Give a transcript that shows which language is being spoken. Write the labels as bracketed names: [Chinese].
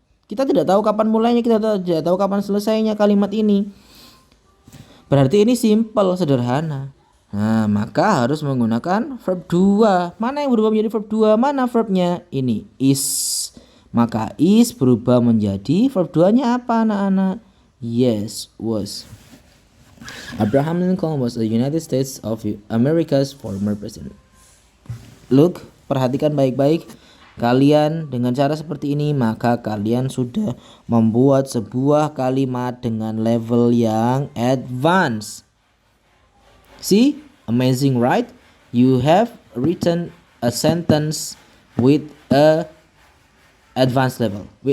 [Indonesian] Kita tidak tahu kapan mulainya, kita tidak tahu kapan selesainya kalimat ini. Berarti ini simple, sederhana. Nah, maka harus menggunakan verb 2. Mana yang berubah menjadi verb 2? Mana verbnya? Ini is. Maka is berubah menjadi verb 2-nya apa anak-anak? [English] Yes, was. Abraham Lincoln was the United States of America's former president. Look, [Indonesian] perhatikan baik-baik. Kalian dengan cara seperti ini maka kalian sudah membuat sebuah kalimat dengan level yang advance. [English] See, amazing, right? You have written a sentence with an advanced level.